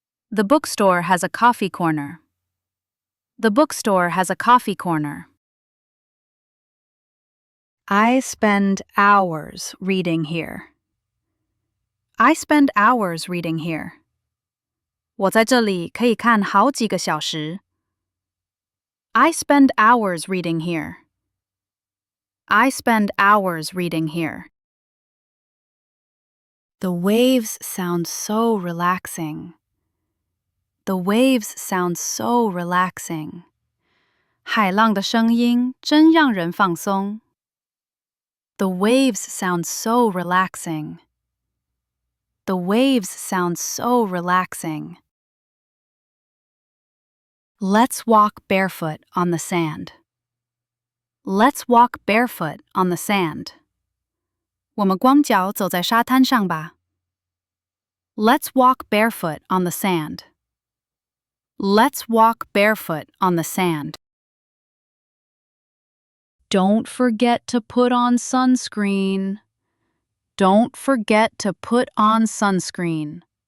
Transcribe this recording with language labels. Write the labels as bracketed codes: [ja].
[en] The bookstore has a coffee corner. The bookstore has a coffee corner. I spend hours reading here. I spend hours reading here. [zh] 我在这里可以看好几个小时。 [en] I spend hours reading here. I spend hours reading here. The waves sound so relaxing. The waves sound so relaxing. [zh] 海浪的声音真让人放松。 [en] The waves sound so relaxing. The waves sound so relaxing. Let's walk barefoot on the sand. Let's walk barefoot on the sand. [zh] 我们光脚走在沙滩上吧。 [en] Let's walk barefoot on the sand. Let's walk barefoot on the sand. Don't forget to put on sunscreen. Don't forget to put on sunscreen.